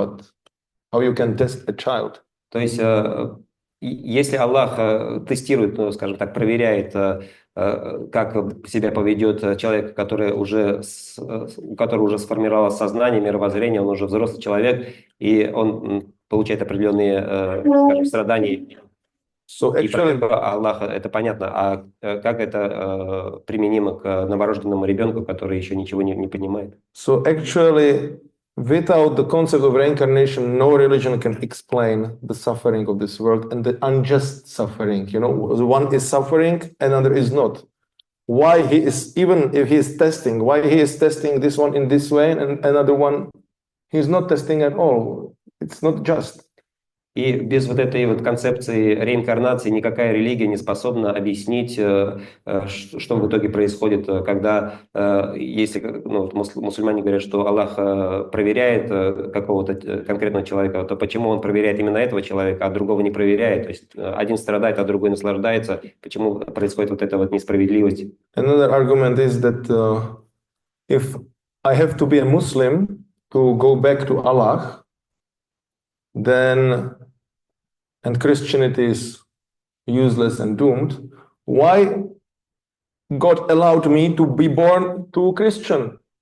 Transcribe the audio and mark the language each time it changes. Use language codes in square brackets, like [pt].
[en] But how you can test a child? [ru] То есть, если Аллах тестирует, скажем так, проверяет, как себя поведет человек, у которого уже сформировалось сознание, мировоззрение, он уже взрослый человек, и он получает определенные, скажем, страдания. И поэтому Аллаха, это понятно. А как это применимо к новорожденному ребенку, который еще ничего не понимает? [en] So actually, without the concept of reincarnation, no religion can explain the suffering of this world and the unjust suffering. One is suffering, another is not. Why he is, even if he is testing, why he is testing this one in this way and another one, he's not testing at all. It's not just. [ru] И без вот этой вот концепции реинкарнации никакая религия не способна объяснить, что в итоге происходит, когда, если мусульмане говорят, что Аллах проверяет какого-то конкретного человека, то почему он проверяет именно этого человека, а другого не проверяет? То есть один страдает, а другой наслаждается. Почему происходит вот эта вот несправедливость? [en] Another argument is that if I have to be a Muslim to go back to Allah, then and Christianity is useless and doomed, why God allowed me to be born to Christian?